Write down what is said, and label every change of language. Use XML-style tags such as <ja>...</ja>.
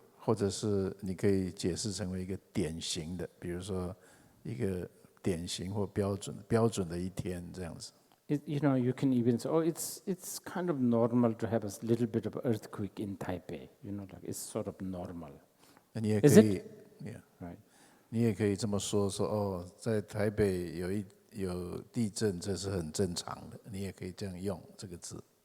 <zh>或者是你可以解释成为一个典型的，比如说一个典型或标准的一天这样子。</zh> <en>You can even say, oh, it's kind of normal to have a little bit of earthquake in Taipei. Like it's sort of normal.</en> <zh>那你也</zh> <en>Is</en> <zh>可以</zh> <en>it? Right.</en> <zh>你也可以这么说哦，在台北有地震，这是很正常的。你也可以这样用这个字。</zh>